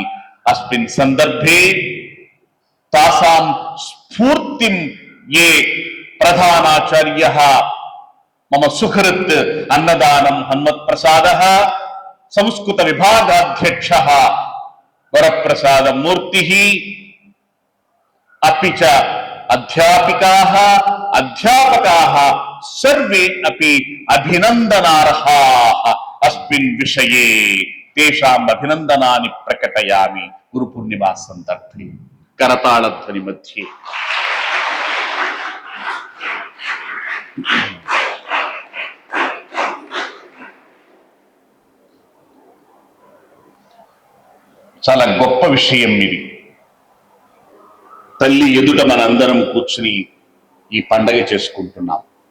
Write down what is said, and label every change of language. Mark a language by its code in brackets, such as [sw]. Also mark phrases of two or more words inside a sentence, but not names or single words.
[sa] अस्मिन् सन्दर्भे तासां स्फूर्तिं ये प्रधानाचार्यः मम सुहृत् अन्नदानं हन्मत्प्रसादः, संस्कृत विभागाध्यक्षः वरप्रसाद मूर्तिः, अपि च अध्यापिकाः, अध्यापकाः सर्वे अपि अभिनन्दनार्हाः अस्मिन् विषये। तेषाम् अभिनन्दनानि प्रकटयामि गुरुपूर्णिमा सन्दर्भे करतालध्वनि मध्ये। [te] చాలా గొప్ప విషయం ఇది. తల్లి ఎదుట మనందరం కూర్చుని ఈ పండగ చేసుకుంటున్నాం.